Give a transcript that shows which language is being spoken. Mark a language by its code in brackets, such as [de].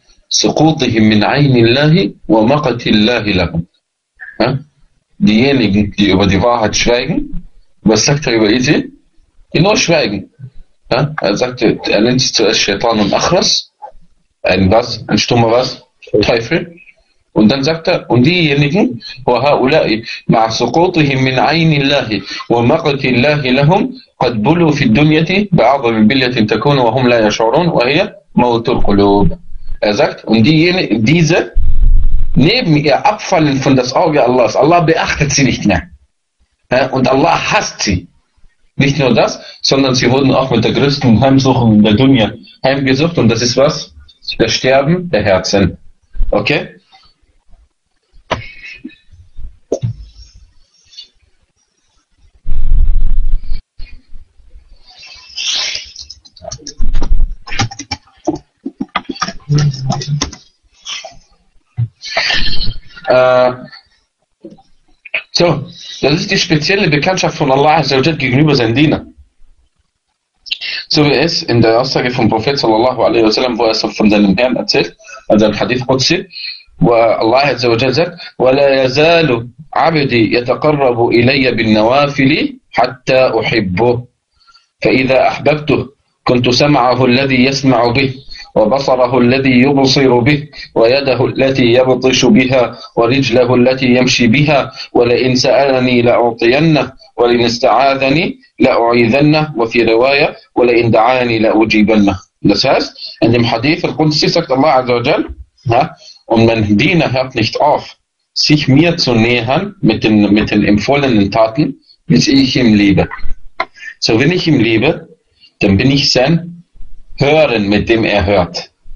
[ar] سقوطهم من عين الله ومقت الله لهم. [de] Diejenigen, die über die Wahrheit schweigen, was sagt er über Isi? Die nur schweigen. Er sagte, er nennt sich zuerst Shaitan und Achras, ein was, ein stummer was, Teufel. Und dann sagt er, und diejenigen, [ar] وهؤلاء مع سقوطهم من عين الله ومقت الله لهم قد بلوا في الدنيا بعظم بلية تكون وهم لا يشعرون وهي موت القلوب. [de] Er sagt, und diejenigen, diese neben ihr abfallen von das Auge Allahs, Allah beachtet sie nicht mehr. Und Allah hasst sie. Nicht nur das, sondern sie wurden auch mit der größten Heimsuchung in der Dunya heimgesucht. Und das ist was? Das Sterben der Herzen. Okay? So, das ist die spezielle Bekanntschaft von Allah gegenüber seinen Dienern. So wie es in der Aussage vom Prophet sallallahu alaihi wa sallam, wo er es von seinem Herrn erzählt, also ein Hadith Qudsi, wo Allah sagt, [ar] وَلَا يَزَالُ عَبْدِي يَتَقَرَّبُ إِلَيَّ بِالنَّوَافِلِ حَتَّى أُحِبُّهُ فَإِذَا أَحْبَبْتُهُ كُنْتُ سَمَعَهُ الَّذِي يَسْمَعُ بِهِ وبصره الذي يبصر به ويده التي يبطش بها ورجله التي يمشي بها ولئن سألني لأعطينه ولئن استعاذني لأعيذنه وفي رواية ولئن دعاني لأجيبنه. [de] Das heißt, in dem Hadith al-Qudsi sagt Allah Azza wa Jal, und mein Diener hört nicht auf, sich mir zu nähern mit den empfohlenen Taten, bis ich ihm liebe. So, wenn ich ihm liebe, dann bin ich sein Hören, mit dem er hört.